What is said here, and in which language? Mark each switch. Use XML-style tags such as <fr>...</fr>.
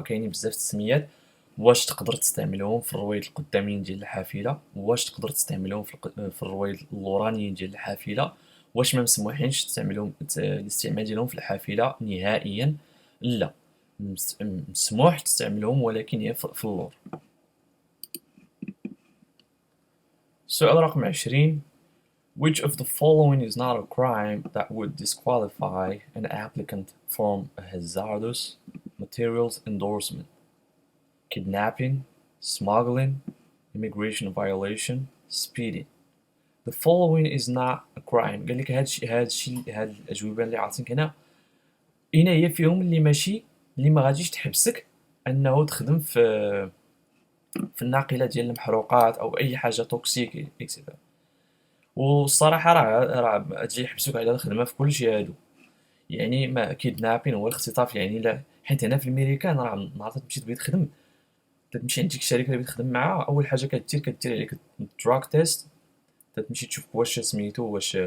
<ar>كاينين بزاف التسميات. واش تقدر تستعملهم في الرويد القدامين ديال الحافله، واش تقدر تستعملهم في الرويد اللورانيين ديال الحافله، واش ما مسموحينش تستعملهم الاستعمال ديالهم في الحافله نهائيا؟ لا، مسموح تستعملهم ولكن هي في اللور. السؤال رقم 20.</ar> <en>Which of the following is not a crime that would disqualify an applicant from a hazardous materials endorsement? Kidnapping, smuggling, immigration violation, speeding. The following is not a crime.</en> <ar>قال لك هاد الأجوبة اللي عاطينك هنا هنا هي فيهم اللي ما غاديش تحبسك أنه تخدم في الناقلة ديال المحروقات أو أي حاجة توكسيك إكسيتيرا. والصراحه راه تجي يحبسوك على الخدمه في كلشي هادو، يعني ما كيدنابين هو الاختطاف، يعني لا، حيت هنا في الامريكان راه نهار تمشي تبغي تخدم تمشي عند ديك الشركه اللي بغيتي تخدم معاها، اول حاجه كدير عليك الدراك تيست، تمشي تشوف واش سميتو</ar>